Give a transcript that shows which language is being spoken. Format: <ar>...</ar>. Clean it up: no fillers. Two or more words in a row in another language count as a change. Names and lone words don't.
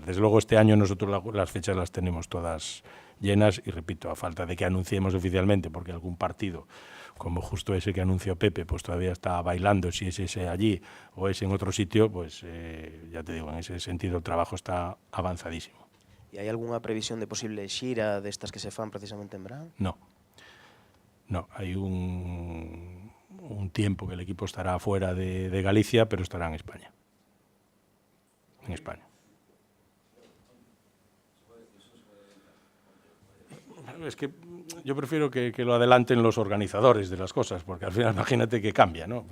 <es>Desde luego este año nosotros las fechas las tenemos todas llenas, y repito, a falta de que anunciemos oficialmente, porque algún partido, como justo ese que anunció Pepe, pues todavía está bailando, si es ese allí o es en otro sitio, pues ya te digo, en ese sentido el trabajo está avanzadísimo.</es> <gl>E hai algunha previsión de posible xira destas que se fan precisamente en verán?</gl> <es>No, hay un tiempo que el equipo estará fuera de Galicia, pero estará en España. En España. Es que yo prefiero que lo adelanten los organizadores de las cosas, porque al final imagínate que cambia, ¿no?</es>